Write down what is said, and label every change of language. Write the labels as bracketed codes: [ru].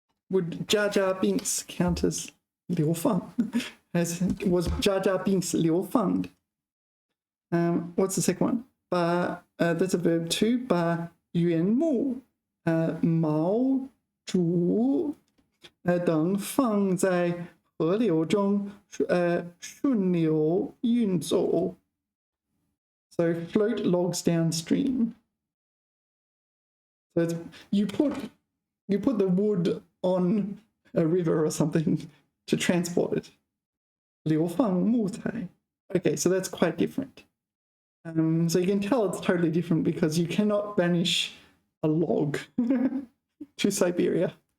[en] Would Jar Jar Binks count as 流放? Was Jar Jar Binks 流放? What's the second one? That's a verb too. [zh] 把原木毛、竹等放在河流中顺流运走。 [en] So float logs downstream. So it's, you put the wood on a river or something to transport it. [zh] 流放木材. [en] Okay, so that's quite different. So you can tell it's totally different because you cannot banish a log to Siberia.